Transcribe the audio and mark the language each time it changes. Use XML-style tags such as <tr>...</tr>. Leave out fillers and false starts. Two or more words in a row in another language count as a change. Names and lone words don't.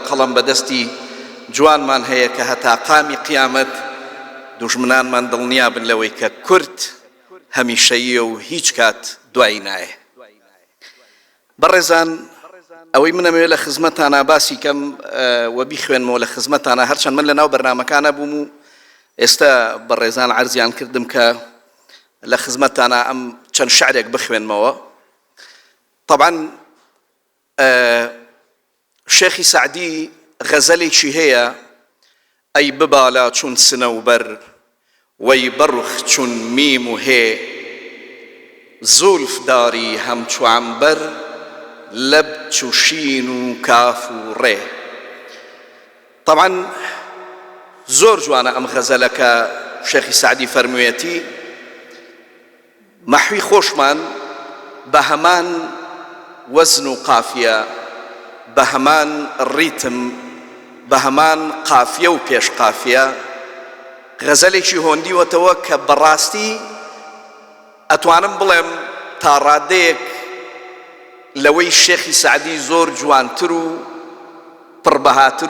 <ckb>قەڵەم بەدەستی جوانمان هەیە کە هەتا قامی قیامەت دوژمنانمان دڵنیا بن لەوەی کە کورد هەمیشەییە و هیچ کات دوایی نایە بەڕێزان ئەوەی منەمەوێت لە خزمەتانە باسی کەم و بیخوێنمەوە لە خزمەتانە هەرچەند من لە ناو بەرنامەکانە بووم و ئێستا بەڕێزان عەرزیان کردم کە لە خزمەتانە ئەم چەند شعرێک بخوێنمەوە طبعا شێخی سعدی غەزەلێکی هەیە</ckb> <fa>ئەی ببالا چون سنەوبەر وەی بەڕوخ چون میم و هێ زولف داری هەمچو عەمبەر لەب چو شین و کاف و ڕێ</fa> <ckb>طبعا زۆر جوانە ئەم غەزەلەکە شێخی سعدی فەرموویەتی مەحوی خۆشمان بە هەمان وەزن و قافیە بە هەمان ڕیتم بە هەمان قافیە و پێش قافیە غەزەلێکی هۆندیوەتەوە کە بەڕاستی ئەتوانم بڵێم تا ڕادەیەک لەوەی شێخی سعدی زۆر جوانتر و پڕبەهاتر و</ckb>